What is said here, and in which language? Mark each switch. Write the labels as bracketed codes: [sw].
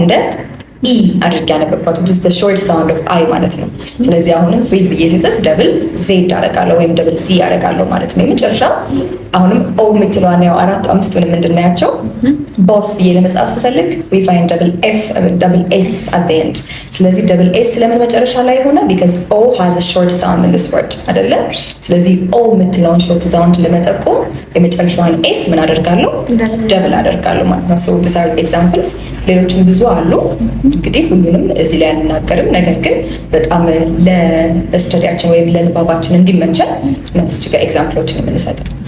[am] እንደ ኢ አድርጌ ያነበብኳት [en] which is the short sound of I [am] ማለት ነው። ስለዚህ አሁንም ፍሪዝ ብዬ ስጽፍ ደብል ዜድ አደርጋለሁ ወይም ደብል ዚ አደርጋለሁ ማለት ነው። የመጨረሻ አሁንም ኦ የምትለዋን ያው አራቱ አምስቱንም እንድናያቸው ቦስ ብዬ ለመጻፍ ስፈልግ [en] we find double s at the end። [am] ስለዚህ double s ለምን መጨረሻ ላይ ሆነ? [en] because o has a short sound in this word አይደለ? [am] ስለዚህ ኦ የምትለውን short sound ለመጠቆም የመጨረሻዋን s ምን አደርጋለሁ? ደብል አደርጋለሁ ማለት ነው። [en] so these are examples። [am] ሌሎችም ብዙ አሉ። እንግዲህ ሁሉንም እዚህ ላይ አንናገርም። ነገር ግን በጣም ለስተዲያችን ወይም ለንባባችን እንዲመቸን ነው እዚህ ጋር ኤግዛምፕሎችን የምንሰጠው።